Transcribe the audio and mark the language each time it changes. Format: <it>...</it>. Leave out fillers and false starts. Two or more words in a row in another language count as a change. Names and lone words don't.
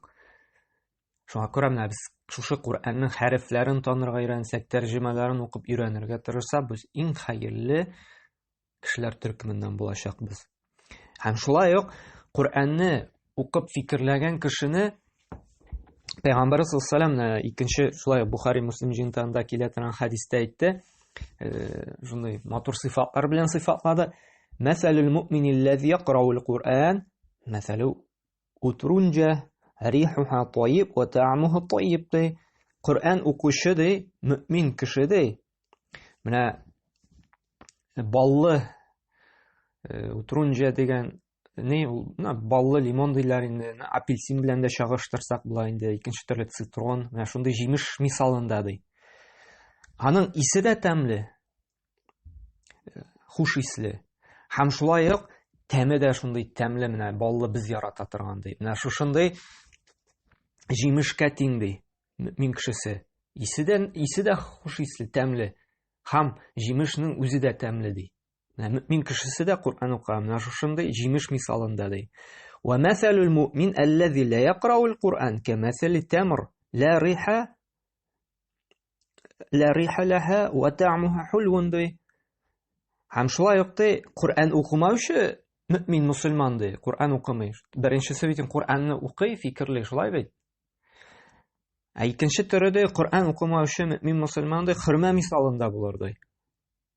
<tt>Шуңа күрә менә без шушы Коръәннең хәрефләрен танырга өйрәнсәк, тәрҗемәләрен укып өйрәнергә тырышсак, без иң хәерле кешеләр төркеменнән булачакбыз. Һәм шулай ук Коръәнне укып фикерләгән кешене Пәйгамбәр</tt> <ar>صلى الله عليه وسلم</ar> <tt>икенче шулай Бухари Муслим җыентыгында килә торган хәдистә әйтте. Шундый матур сыйфатлар белән сыйфатлады.</tt> <ar>مثل المؤمن الذي يقرأ القرآن مثل الأترجة ريحها طيب وطعمها طيب ди.</ar> <tt>Коръән укучы ди, мөмин кеше ди. Менә баллы утрунҗа дигән баллы лимон диләр инде, апельсин белән дә чагыштырсак була инде, икенче төрле цитрон, менә шундый җимеш мисалында ди. Аның исе дә тәмле, хуш исле. Һәм шулай ук тәме дә шундый тәмле, менә баллы без ярата торган ди. Менә шушындый җимешкә тиң ди, мөмин кешесе. Исе дә хуш исле, тәмле. Һәм җимешнең үзе дә тәмле ди. Мөмин кешесе дә Коръән укыган, менә шушындый җимеш мисалында ди.</tt> <ar>ومثل المؤمن الذي لا يقرأ القرآن كمثل التمر لا ريح لها وطعمها حلو ди.</ar> <tt>Һәм шулай ук ди, Коръән укымаучы мөмин мусульман ди, Коръән укымый. Беренчесе бит Коръәнне укый, фикерли, шулай бит. Икенче төрө ди, Коръән укымаучы мөмин мусульман ди, хөрмә мисалында булыр ди.</tt>